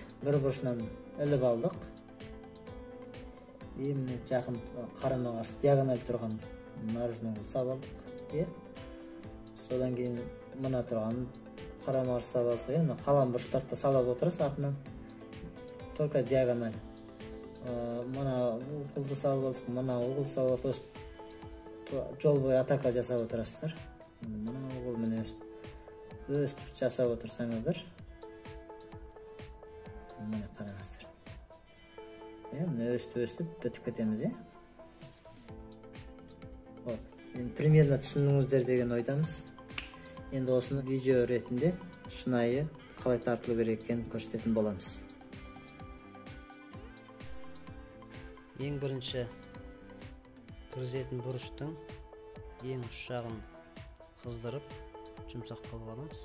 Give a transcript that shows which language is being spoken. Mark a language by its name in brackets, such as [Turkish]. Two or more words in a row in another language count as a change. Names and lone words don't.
[Kazakh] Бір бұрышынан іліп алдық. Міне жақын қарама-қарсы диагональ тұрған [Russian] наружный угол [Kazakh] салып алдық. Содан кейін мына тұрған қарама-қарсы салып алдық. Қалған бұрыштарды салып отырасыз артынан. [Russian] Только диагональ. [Kyrgyz] Мына угулду салып алдык, мына угул салып атабыз. Жол бою атака жасап отурасыздар. Мына угул менен өстүп жасап отурсаңыздар. Мына караңыздар. Мына өстүп бүтүп кетемиз, Вот. Примерно түшүндүңүздөр деген ойдамыз. [Kazakh] Енді осыны видео ретінде шынайы қалай тартылу керек екенін көрсететін боламыз. Ең бірінші кіргізетін бұрыштың ең ұш жағын қыздырып жұмсақ қылып аламыз.